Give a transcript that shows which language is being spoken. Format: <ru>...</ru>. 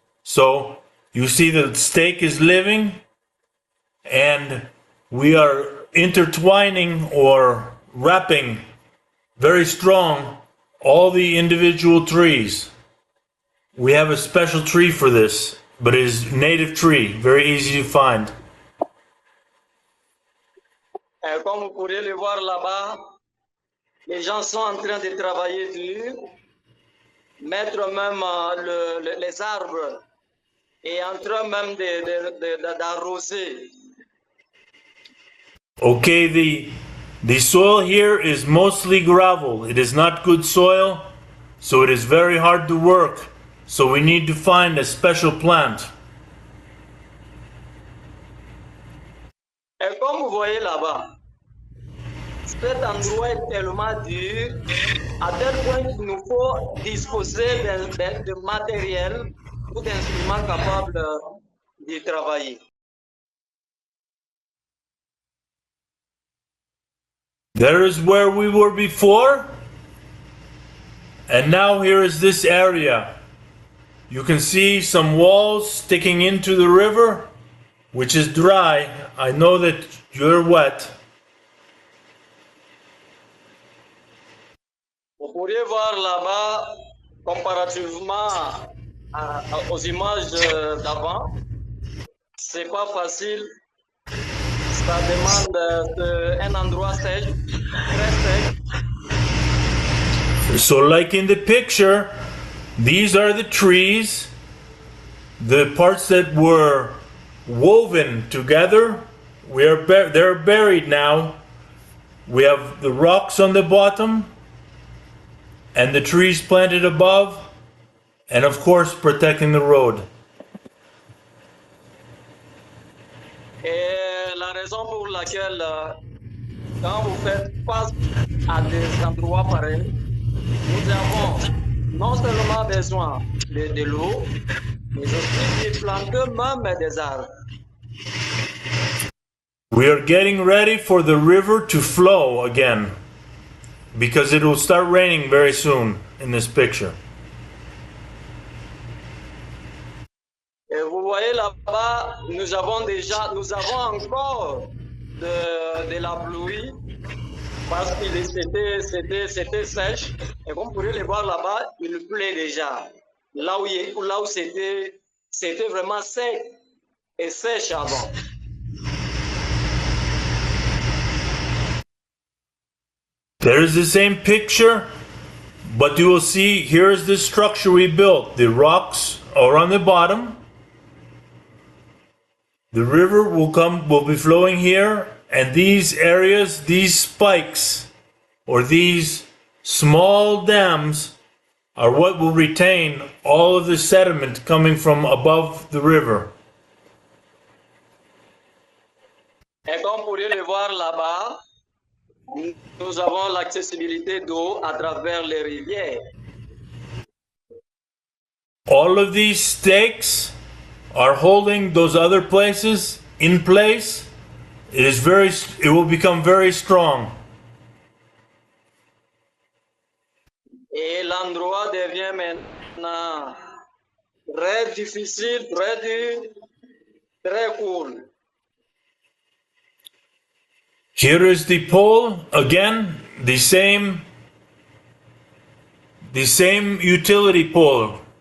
<en>So you see the stake is living, and we are intertwining or wrapping very strong all the individual trees. We have a special tree for this, but it is a native tree, very easy to find.</en> <fr>Comme vous pourrez le voir là-bas, les gens sont en train de travailler dur, mettre même les arbres et en train même d'arroser.</fr> <en>Okay, the soil here is mostly gravel. It is not good soil, so it is very hard to work. So we need to find a special plant.</en> <fr>Et comme vous voyez là-bas, cet endroit est tellement dur, à tel point qu'il nous faut disposer de matériel ou d'instruments capables d'y travailler.</fr> <en>There is where we were before, and now here is this area. You can see some walls sticking into the river, which is dry. I know that you're wet.</en> <fr>Vous pourriez voir là-bas, comparativement aux images d'avant, c'est pas facile. Ça demande un endroit sèche, très sec.</fr> <en>So like in the picture, these are the trees, the parts that were woven together. They're buried now. We have the rocks on the bottom and the trees planted above, and of course protecting the road.</en> <fr>Et la raison pour laquelle, quand vous faites face à des endroits pareils, nous avons non seulement besoin de l'eau, mais aussi de planter même des arbres.</fr> <en>We are getting ready for the river to flow again because it will start raining very soon in this picture.</en> <fr>Et vous voyez là-bas, nous avons encore de la pluie parce que c'était sèche. Et comme vous pourrez le voir là-bas, il pleut déjà. Là où c'était vraiment sec et sèche avant.</fr> <en>There is the same picture, but you will see here is the structure we built. The rocks are on the bottom. The river will be flowing here, and these areas, these spikes, or these small dams are what will retain all of the sediment coming from above the river.</en> <fr>Et comme vous pourrez le voir là-bas, nous avons l'accessibilité d'eau à travers les rivières.</fr> <en>All of these stakes are holding those other places in place. It will become very strong.</en> <fr>Et l'endroit devient maintenant très difficile, très dur, très cool.</fr> <en>Here is the pole again, the same utility pole.</en>